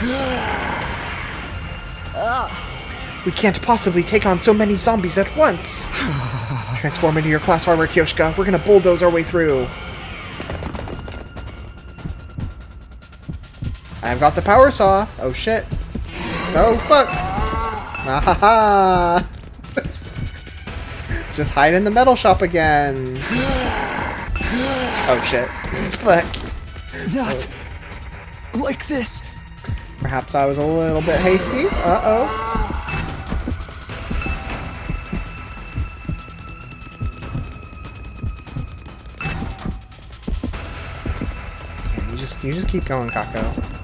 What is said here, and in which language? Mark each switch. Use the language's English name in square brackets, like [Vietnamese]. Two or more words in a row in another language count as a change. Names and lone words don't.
[English] We can't possibly take on so many zombies at once. Transform into your class armor, Kyoshika. We're gonna bulldoze our way through. I've got the power saw. Oh shit. Oh fuck. Ah-ha-ha. Just hide in the metal shop again. Oh shit. Fuck. Not like this. Perhaps I was a little bit hasty. Uh-oh. You just keep going, Kako.